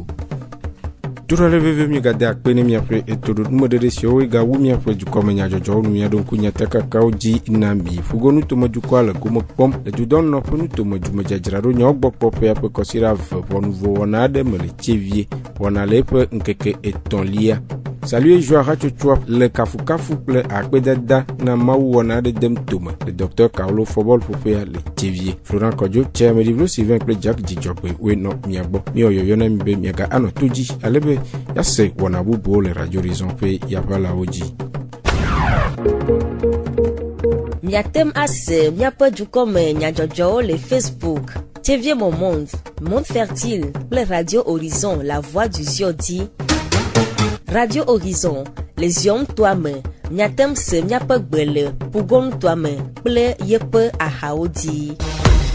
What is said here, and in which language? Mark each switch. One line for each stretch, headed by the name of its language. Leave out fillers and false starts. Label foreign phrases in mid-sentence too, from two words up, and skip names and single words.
Ewe: Turale veve mi gade akpe ne miaƒe etoɖo numeɖeɖe siwo gawu miaƒe dukɔme nyadzɔdzɔwo nu mia ɖo ŋku nyatakakawo dzi na mi fugonu tomedukɔa le gome kpɔm le dudɔnɔƒe nutomedzumedzadzraɖo nyawo gbɔ kpɔƒea ƒe kɔsiɖa 2 ʋɔnuvo wɔna aɖe me le Tevie wɔna le eƒe ŋkeke 3lia. Salut joie hatsotsoa le kafukafu kple akpedada na mawu wɔna aɖe dem tome le Dr Kaolo Fobol ƒoƒea le Tevie. Florent Kodjo tse Medivlo Sylvain kple Jack Dzidzɔgbe woe nɔ mia gbɔ mi yɔyɔ na mi be miaga anɔ to dzi ale be yase wɔna bubuwo le Radio Horizon ƒe yaƒalawo dzi. Miatem ase miaƒe dukɔme nyadzɔdzɔwo le Facebook Tevie Mon Monde, Monde Fertile kple Radio Horizon La Voix du Ziodi. Radio Horizon le zion toame miatem se miaƒe gbe le pugon toame kple yeƒe ahawo dzi.